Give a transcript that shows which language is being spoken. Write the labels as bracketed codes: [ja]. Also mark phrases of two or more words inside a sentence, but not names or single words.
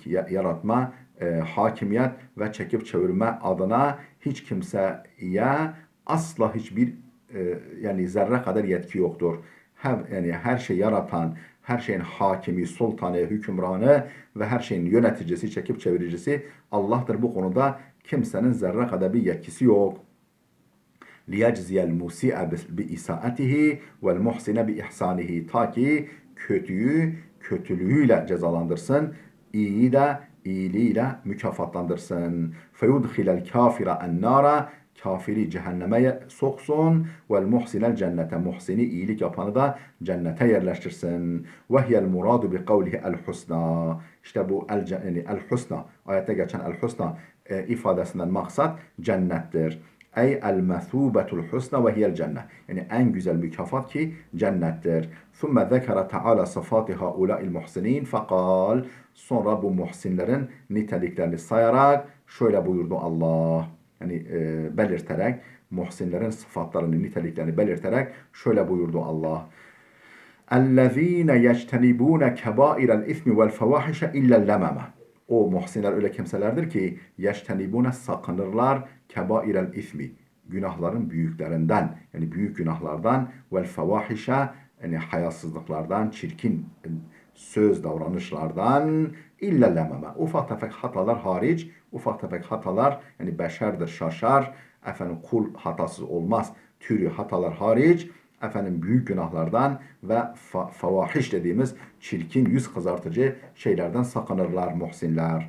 [tr] Yaratma, hakimiyet ve çekip çevirme adına hiç kimseye asla hiçbir yani zerre kadar yetki yoktur. Yani her şey yaratan, her şeyin hakimi, sultanı, hükümranı ve her şeyin yöneticisi, çekip çeviricisi Allah'tır. Bu konuda kimsenin zerre kadar bir yetkisi yok. [ar] لِيَجْزِيَ الْمُسِيءَ بِإِسَاءَتِهِ وَالْمُحْسِنَ بِإِحْسَانِهِ [tr] Ta ki kötüyü kötülüğüyle cezalandırsın, iyiyi de iyiliğiyle mükafatlandırsın. [ar] فَيُدْخِلَ الْكَافِرَ النَّارَ [tr] Kafiri cehenneme soksun [ar] وَالْمُحْسِنَ الْجَنَّةَ [tr] muhsini iyilik yapanı da cennete yerleştirsin. [ar] وَهِيَ الْمُرَادُ بِقَوْلِهِ الْحُسْنَى. [tr] İşte bu [ar] الْحُسْنَى [tr] ayette geçen [ar] الْحُسْنَى [tr] ifadesinden maksat cennettir. [ar] أَيِ الْمَثُوبَةُ الْحُسْنَى وَهِيَ الْجَنَّةُ. [tr] Yani en güzel mükafat ki cennettir. [ar] ثُمَّ ذَكَرَ تَعَالَى صِفَةَ هَؤُلَاءِ الْمُحْسِنِينَ فَقَالَ. [tr] Sonra bu muhsinlerin niteliklerini sayarak şöyle buyurdu Allah. Yani belirterek, muhsinlerin sıfatlarını, niteliklerini belirterek şöyle buyurdu Allah. [ar] اَلَّذ۪ينَ يَجْتَنِبُونَ كَبَائِرَ الْاِثْمِ وَالْفَوَاحِشَ اِلَّا اللَّمَمَ [tr] O muhsinler öyle kimselerdir ki يَجْتَنِبُونَ sakınırlar [ar] كَبَائِرَ الْاِثْمِ [tr] günahların büyüklerinden yani büyük günahlardan وَالْفَوَاحِشَ yani hayasızlıklardan, çirkin söz davranışlardan illellememe. Ufak tefek hatalar hariç, ufak tefek hatalar yani beşerdir şaşar, efendim kul hatasız olmaz türü hatalar hariç, efendim büyük günahlardan ve favahiş dediğimiz çirkin yüz kızartıcı şeylerden sakınırlar muhsinler.